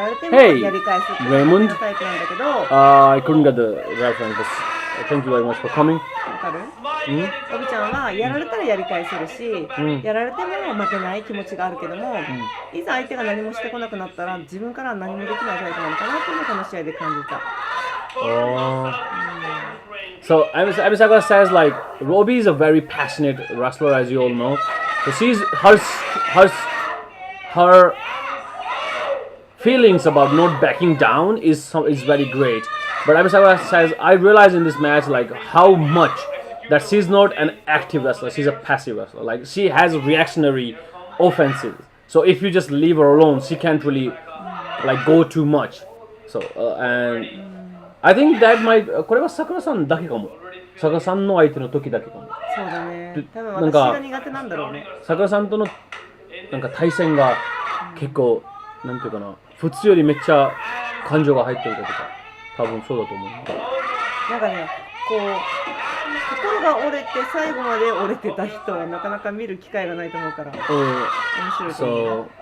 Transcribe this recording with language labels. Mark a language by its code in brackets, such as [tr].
[en] Hey, Raymond. I couldn't get the reference, but thank you very much for coming. [ja] おびちゃんはやられたらやり返せるし、やられても負けない気持ちがあるけども、いざ相手が何もしてこなくなったら自分からは何もできないタイプなのかなっていうのをこの試合で感じた。 [en] So Emi Sakura says like Robbie is a very passionate wrestler, as you all know, So her feelings about not backing down is very great. But Emi Sakura says, I realize in this match like how much that she's not an active wrestler, she's a passive wrestler. Like she has reactionary offensive. So if you just leave her alone, she can't really like go too much. So and I think that might [ja] これは桜さんだけかも。桜さんの相手の時だけかも。そうだね。多分私が苦手なんだろうね。桜さんとのなんか対戦が結構なんていうかな、普通よりめっちゃ感情が入ってるとか、多分そうだと思う。なんかね、こう心が折れて最後まで折れてた人はなかなか見る機会がないと思うから。面白いと思う。